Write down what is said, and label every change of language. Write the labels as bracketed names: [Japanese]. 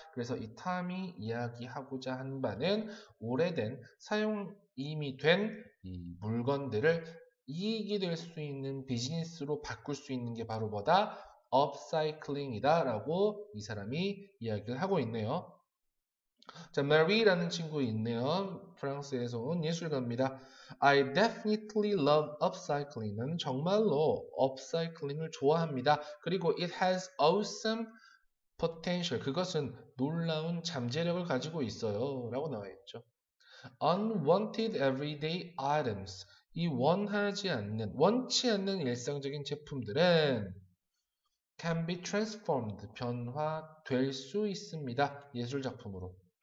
[Korean] 그래서 이 탐이 이야기하고자 한 바는 오래된 사용 이미 된 이 물건들을 이익이 될 수 있는 비즈니스로 바꿀 수 있는 게 바로 뭐다? upcycling이다 라고 이 사람이 이야기를 하고 있네요. 자, Marie라는 친구 있네요. 프랑스에서 온 예술가입니다. [English] I definitely love upcycling. [Korean] 나는 정말로 upcycling을 좋아합니다. [English] 그리고 it has awesome potential. [Korean] 그것은 놀라운 잠재력을 가지고 있어요. 라고 나와 있죠. Unwanted everyday items. 이 원치 않는 일상적인 제품들은 can be transformed. 변화될 수 있습니다. 예술 작품으로.